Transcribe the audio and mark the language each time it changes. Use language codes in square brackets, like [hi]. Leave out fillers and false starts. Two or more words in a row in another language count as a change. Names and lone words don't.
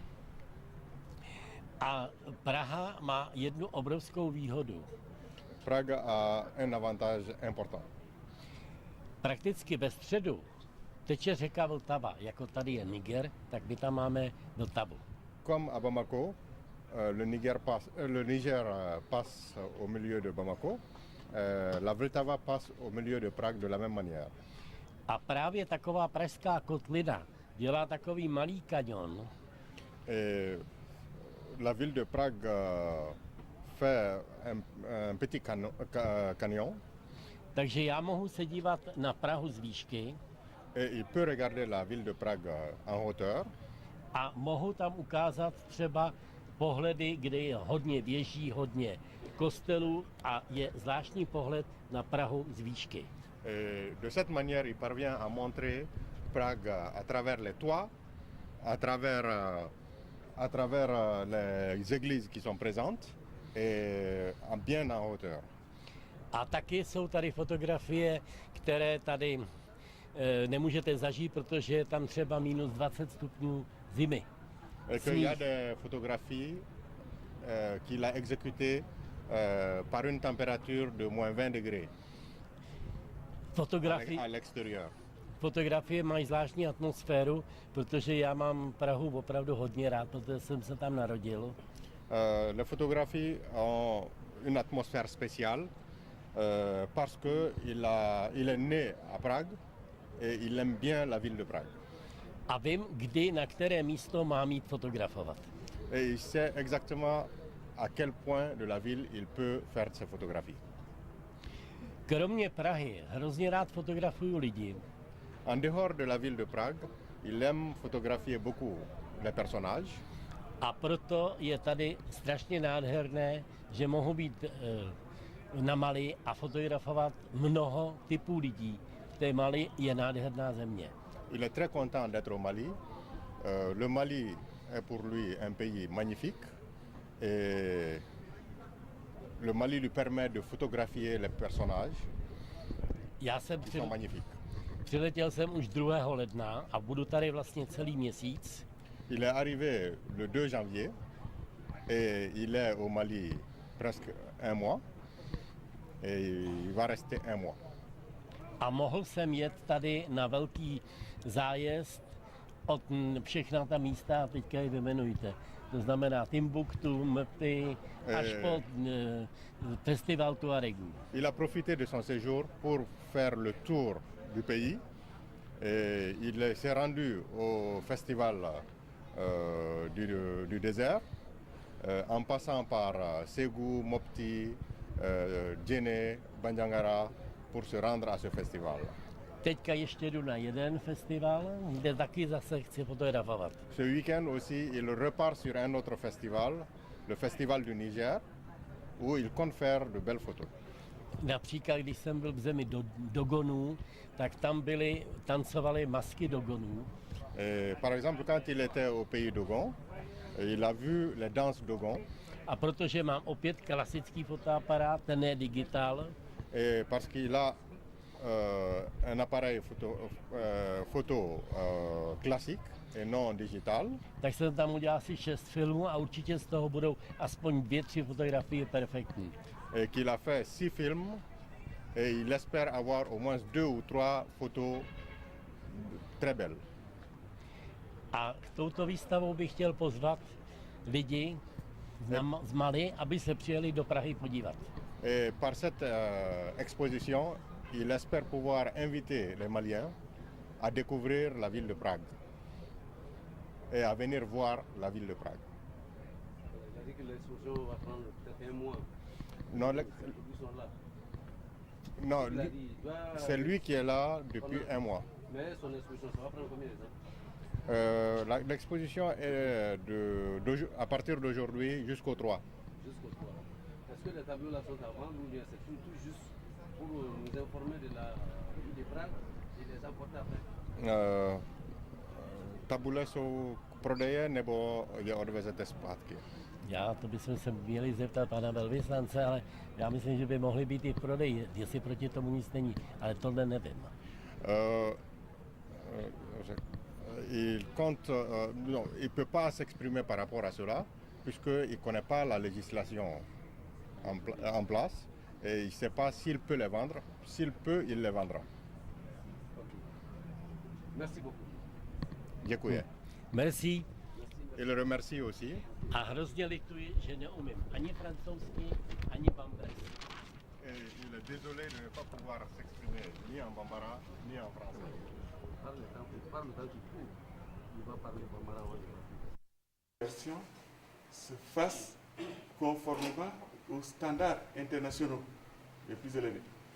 [cs] A Praha má jednu obrovskou výhodu. [fr] Prague a un avantage important. [cs] Prakticky ve středu teče řeka Vltava. Jako tady je Niger, tak my tam máme Vltavu. [fr] Comme à Bamako, le Niger passe au milieu de Bamako, la Vltava passe au milieu de Prague de la même manière. [cs] A právě taková pražská kotlina dělá takový malý kaňon. [fr] Et la ville de Prague fait un petit canyon. [cs] Takže já mohu se dívat na Prahu z výšky. [fr] Et il peut regarder la ville de Prague en hauteur. [cs] A mohu tam ukázat třeba pohledy, kde je hodně věží, hodně kostelů a je zvláštní pohled na Prahu z výšky. [fr] Et de cette manière, il parvient à montrer Prague à travers les toits, à travers les églises qui sont présentes et bien en hauteur. [cs] A taky jsou tady fotografie, které tady nemůžete zažít, protože je tam třeba minus 20 stupňů zimy. [fr] Et qu'il y a des photographies qu'il a exécutées par une température de moins 20 degrés à l'extérieur. [cs] Fotografie mají zvláštní atmosféru, protože já mám Prahu opravdu hodně rád, protože jsem se tam narodil. [fr] Les photographies ont une atmosphère spéciale parce qu'il est né à Prague et il aime bien la ville de Prague. [cs] A vím, kdy, na které místo mám jít fotografovat. [fr] Et il sait exactement à quel point de la ville il peut faire ses photographies. [cs] Kromě Prahy hrozně rád fotografuju lidi. [fr] En dehors de la ville de Prague, il aime photographier beaucoup les personnages. [cs] A proto je tady strašně nádherné, že mohu být na Mali a fotografovat mnoho typů lidí. V té Mali je nádherná země. [fr] Il est très content d'être au Mali. Le Mali est pour lui un pays magnifique et le Mali lui permet de photographier les personnages. Ils sont magnifiques. [cs] Přiletěl jsem už 2. ledna a budu tady vlastně celý měsíc. [fr] Il est arrivé le 2 janvier et il est au Mali presque un mois et il va rester un mois. [cs] A mohl jsem jet tady na velký zájezd od všechna ta místa, a teďka je vyjmenujte. To znamená Timbuktu, Mopti, až po festival Tuaregů. [fr] Il a profité de son séjour pour faire le tour du pays. Et il s'est rendu au festival du désert, en passant par Ségou, Mopti, Djenné, Bandiangara, pour se rendre à ce festival. [cs] Teďka ještě jdu na jeden festival, kde taky zase chci fotografovat. [fr] Ce week-end aussi, il repart sur un autre festival, le festival du Niger, où il compte faire de belles photos. [cs] Například, když jsem byl v zemi Dogonů, tak tam tancovaly masky Dogonů. [fr] Par exemple, quand il était au pays Dogon, il a vu les danses Dogon. [cs] A protože mám opět klasický fotoaparát, ten je digitál. [fr] Parce qu'il a un appareil photo classique et non digital. [cs] Tak jsem tam udělal asi 6 filmů a určitě z toho budou aspoň 2-3 fotografie perfektní. [fr] Et qu'il a fait 6 films et il espère avoir au moins 2 ou 3 photos très belles. [cs] A k touto výstavou bych chtěl pozvat lidi z Mali, aby se přijeli do Prahy podívat. [fr] Et par cette exposition, il espère pouvoir inviter les Maliens à découvrir la ville de Prague et à venir voir la ville de Prague. Il a dit que l'exposition va prendre peut-être un mois. Non, c'est lui qui est là depuis un mois. Mais son exposition, ça va prendre combien de temps? L'exposition est à partir d'aujourd'hui jusqu'au 3. Jusqu'au 3. Est-ce que les tableaux là sont à vendre ou bien c'est tout juste pour nous informer de la ville de Prague et les apporter après? [cs] Tabule jsou prodeje nebo je odvezete zpátky? To bychom se měli zeptat pana velvyslance, ale já myslím, že by mohly být i v prodeji, jestli proti tomu nic není, ale tohle nevím. [fr] Il compte, non, il ne peut pas s'exprimer par rapport à cela, puisqu'il ne connaît pas la législation en place et il ne sait pas s'il peut les vendre. S'il peut, il les vendra. Merci beaucoup. [cs] Děkuji. [fr] Merci. Il le remercie aussi. [cs] A hrozně lituji, že neumím ani francouzsky, ani bambara. [fr] Et il est désolé de ne pas pouvoir s'exprimer ni en bambara ni en français. Parle tant qu'il faut. Il va parler bambara. Version se fasse conformément aux standards internationaux les plus élevés.